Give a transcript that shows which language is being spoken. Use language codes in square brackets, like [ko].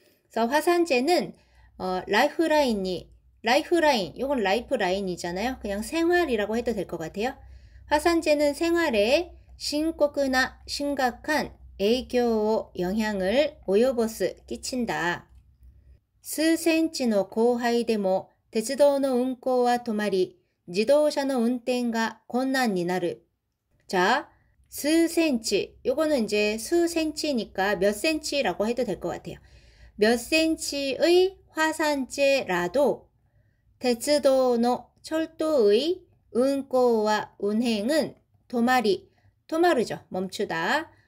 [ko] 그래서 화산재는 라이프라인, 요건 라이프라인이잖아요. 그냥 생활이라고 해도 될 것 같아요. 화산재는 생활에 심각한 [ja] 影響, [ko] 영향을 [ja] 及ぼす, [ko] 끼친다. [ja] 数センチの降灰でも鉄道の運行は止まり、自動車の運転が困難になる. [ko] 자, [ja] 数センチ, [ko] 요거는 이제 수 센치니까 몇 센치라고 해도 될 것 같아요. 몇 센치의 화산재라도 [ja] 鉄道の [ko] 철도의 운행과 운행은 도마르죠. 멈추다.